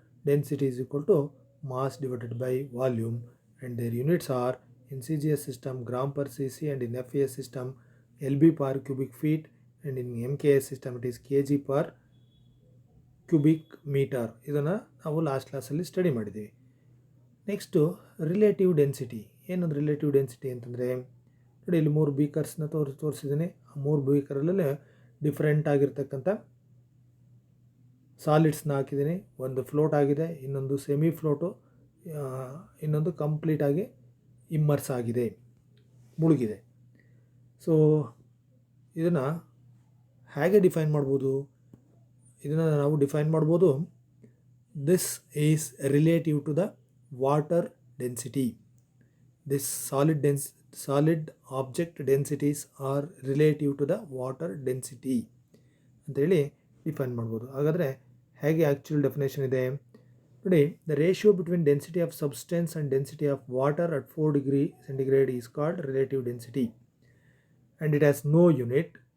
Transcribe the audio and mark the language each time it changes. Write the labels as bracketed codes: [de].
[en] Density is equal to mass divided by volume, and their units are in CGS system gram per cc, and in FAS system LB per cubic feet, and in MKS system it is kg per cubic meter. [kn] ಇದನ್ನು ನಾವು last ಕ್ಲಾಸಲ್ಲಿ study ಮಾಡಿದ್ದೀವಿ. Next relative density. ಏನದು relative density ಅಂತಂದರೆ, ನೋಡಿ ಇಲ್ಲಿ 3 ಬೀಕರ್ಸ್ನ ತೋರಿಸಿದ್ದೀನಿ. ಆ 3 ಬೀಕರಲ್ಲೇ ಡಿಫ್ರೆಂಟ್ ಆಗಿರ್ತಕ್ಕಂಥ ಸಾಲಿಡ್ಸ್ನ ಹಾಕಿದ್ದೀನಿ. ಒಂದು ಫ್ಲೋಟ್ ಆಗಿದೆ, ಇನ್ನೊಂದು ಸೆಮಿ ಫ್ಲೋಟು, ಇನ್ನೊಂದು ಕಂಪ್ಲೀಟಾಗಿ ಇಮ್ಮರ್ಸ್ ಆಗಿದೆ, ಮುಳುಗಿದೆ. ಸೊ ಇದನ್ನು ಹೇಗೆ ಡಿಫೈನ್ ಮಾಡ್ಬೋದು? ಇದನ್ನು ನಾವು ಡಿಫೈನ್ ಮಾಡ್ಬೋದು, [en] This is relative to the water density. This solid object densities are relative to the water density [kn] ಅಂತೇಳಿ ಡಿಫೈನ್ ಮಾಡ್ಬೋದು. ಹಾಗಾದರೆ ಹೇಗೆ ಆ್ಯಕ್ಚುಯಲ್ ಡೆಫಿನೇಷನ್ ಇದೆ ನೋಡಿ, [en] the ratio between density of substance and density of water at 4 degree centigrade is called relative density, and it has no unit.